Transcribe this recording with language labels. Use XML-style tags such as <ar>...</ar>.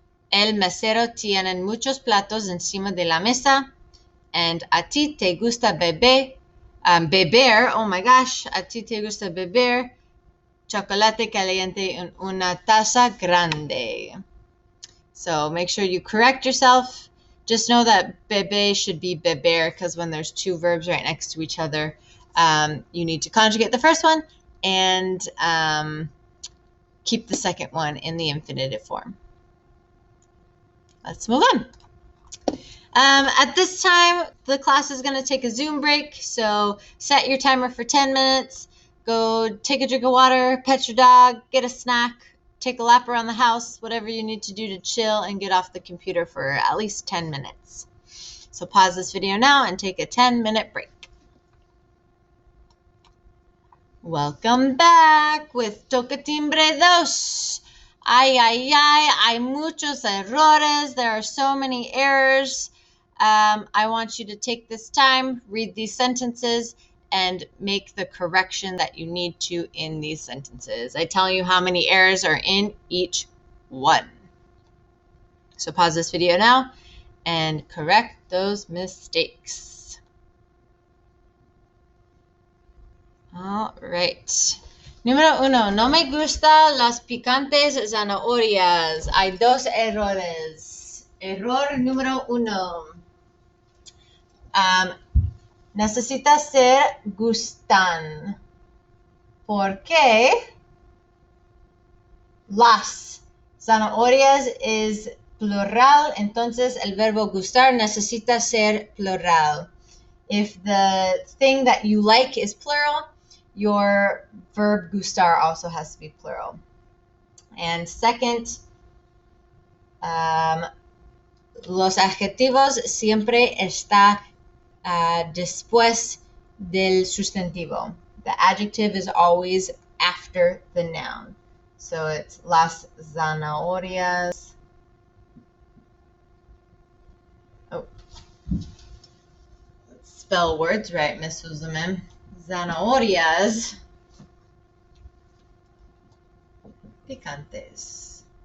<es>El mesero tiene muchos platos encima de la mesa.</es> <en>And</en> <es>a ti te gusta beber,</es> <en>oh my gosh,</en> <es>a ti te gusta beber chocolate caliente en una taza grande.</es> <en>So make sure you correct yourself. Just know that bebe should be beber, because when there's two verbs right next to each other, you need to conjugate the first one and keep the second one in the infinitive form. Let's move on. At this time, the class is going to take a Zoom break, so set your timer for 10 minutes. Go take a drink of water, pet your dog, get a snack, take a lap around the house, whatever you need to do to chill and get off the computer for at least 10 minutes. So pause this video now and take a 10-minute break. Welcome back with Toca Timbre 2.</en> <es>Ay, ay, ay, hay muchos errores.</es> <en>There are so many errors. I want you to take this time, read these sentences, and make the correction that you need to in these sentences. I tell you how many errors are in each one. So pause this video now and correct those mistakes. All right. Número 1.</en> <es>No me gusta las picantes zanahorias. Hay dos errores. Error número 1. Necesita ser gustan. ¿Por qué? Las zanahorias es plural, entonces el verbo gustar necesita ser plural.</es> <en>If the thing that you like is plural, your verb gustar also has to be plural.</en> <es>And second, los adjetivos siempre está después del sustantivo.</es> <en>The adjective is always after the noun. So it's</en> <es>las zanahorias.</es> <en>Oh. Let's spell words right, Miss Suzuman.</en> <es>Zanahorias picantes.</es>